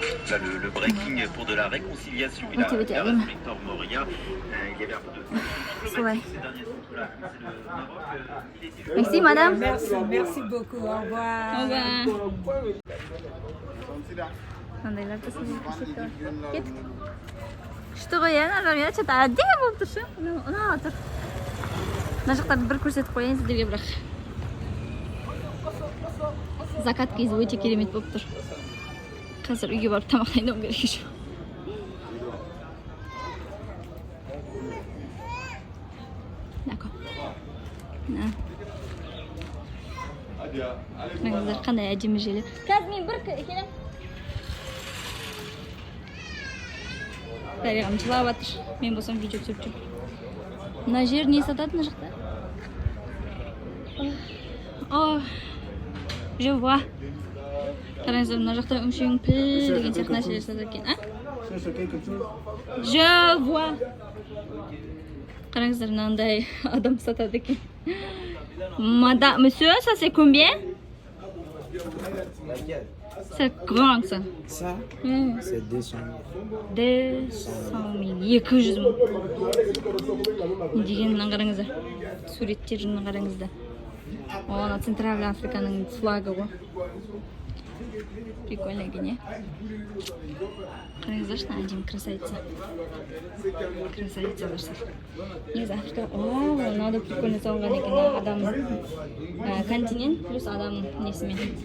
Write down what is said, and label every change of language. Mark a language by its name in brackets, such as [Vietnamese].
[French] Le breaking pour de la réconciliation. [Kazakh] Өте әдемі. Солай. [French] Merci, madame. Merci beaucoup. Au revoir. [Kazakh] Қандайлар да сіздерге көрсетті. Кеттік. Күшті ғой, иә, [Russian] что-то [Kazakh] әдемі болып тұр шы. Ұнап тұр. Мына жақтарды бір көрсетіп қояйын сіздерге, бірақ закат кезі өте керемет болып тұр. Қазір үйге барып тамақтайындауым керек жоқ. Қараңыздар, қандай әдемі желі. Қазір мен бір келем. Дариғам жылап жатыр. Мен болсам видео түсіріп жүрмін. Мына жер не сатады мына жақта? [French] Je vois. [Kazakh] Қараңыздар, мына жақта өңшең піл деген сияқты нәрселер сатады екен. [French] Je vois. [Kazakh] Қараңыздар, мынандай адам сатады екен. [French] Madame, monsieur, ça c'est combien? C'est grand ça. Ça, c'est 200 000. 200 000. 200 000. [Kazakh] Дегенін қараңыздар. Суреттерін қараңыздар. О, Центральная Африканың флагы ғой. Прикольно екен, е? Қараңыздаршы, әдемі красавица. Красавица барсақ. Негізі Африка, о, мынау прикольно салынған екен, адамның континент плюс адамның несімен.